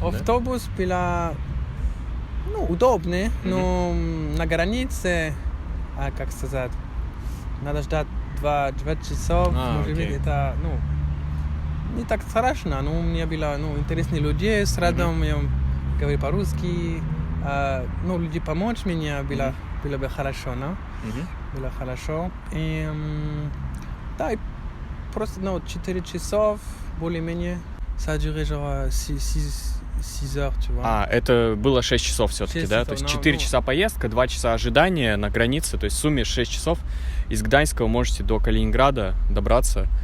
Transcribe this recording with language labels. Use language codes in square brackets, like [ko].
[ru] Автобус был удобный, но на границе, как сказать, надо ждать 2 часа. Может быть, это не так страшно, но у меня было интересные люди с рядом, я говорю по-русски, люди помочь мне было бы хорошо, было хорошо. И просто 4 часа более-менее, [fr] ça a duré genre 6 heures, tu vois. [ru] Это было 6 часов все-таки, да? То есть 4 часа поездка, 2 часа ожидания на границе, то есть в сумме 6 часов. Из Гданьска вы можете до Калининграда добраться.